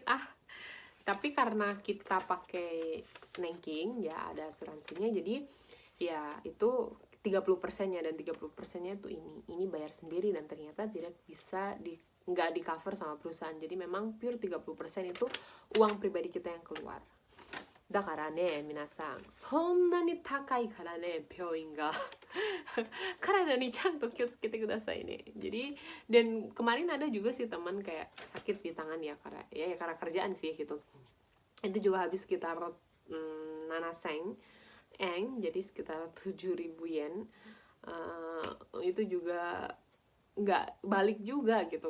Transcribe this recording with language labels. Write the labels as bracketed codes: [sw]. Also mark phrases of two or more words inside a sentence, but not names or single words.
[id] Tapi karena kita pakai Nenking ya, ada asuransinya, jadi ya itu 30%-nya, dan 30%-nya itu ini bayar sendiri, dan ternyata tidak bisa nggak di cover sama perusahaan. Jadi memang pure 30% itu uang pribadi kita yang keluar. [ja] だからね、皆さん、そんなに高いからね、病院が。体にちゃんと気をつけてくださいね. [id] Jadi, dan kemarin ada juga sih teman kayak sakit di tangan ya, karena kerjaan sih gitu. Itu juga habis sekitar nanaseng, jadi sekitar 7.000 yen. Itu juga nggak balik juga gitu.